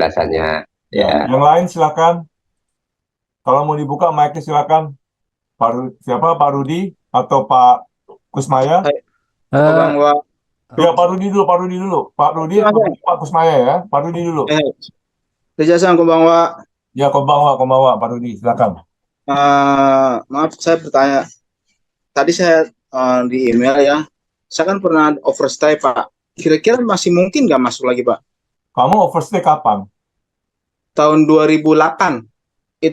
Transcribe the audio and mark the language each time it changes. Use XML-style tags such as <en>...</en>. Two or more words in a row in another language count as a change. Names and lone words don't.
<id>penjelasannya. ya. Ya. Yang lain silakan. Kalau mau dibuka mic-nya silakan. Siapa? Pak Rudi atau Pak Kusmaya? Hai, Eh, Bang Wa. Ya, Pak Rudi dulu, Pak Rudi dulu. Pak Rudi, Mas, Pak Kusmaya ya. Pak Rudi dulu. Reza-san, konbanwa. Ya, konbanwa, Pak Rudi, silakan. Maaf, saya bertanya. Tadi saya di email ya, saya kan pernah overstay, Pak. Kira-kira masih mungkin nggak masuk lagi, Pak? Kamu overstay kapan? Tahun 2008 itu</id>